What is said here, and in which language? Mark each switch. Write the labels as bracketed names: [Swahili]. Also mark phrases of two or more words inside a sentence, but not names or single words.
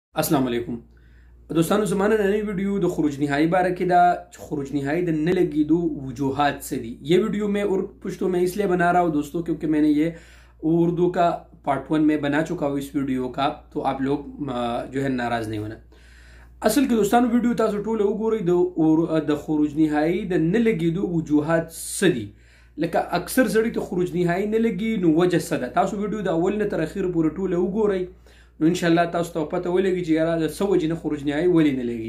[Arabic] السلام علیکم [Pashto] दोस्तانو زمانه نننی ویڈیو د خروج نهایی باره کې دا خروج نهایی د نه لگیدو وجوہات سے دی. [Urdu] یہ ویڈیو میں پشتو میں اس لیے بنا رہا ہوں دوستوں کیونکہ میں نے یہ اردو کا پارٹ 1 میں بنا چکا ہوں اس ویڈیو کا, تو آپ لوگ جو ہے ناراض نہیں ہونا. [Pashto] اصل کې دوستانو ویډیو تاسو ټول وګورئ د خروج نهایی د نه لګیدو وجوهات څه دي. لکه اکثر سړی ته خروج نهایی نه لګي نو وجه څه ده. تاسو ویډیو د اول نه تر اخر پورې ټول وګورئ نو [Arabic] ان شاء الله [Pashto] تاسو ته پته ولګي چې یاره د څه وجې نه خروج نهایی ولې نه لګي.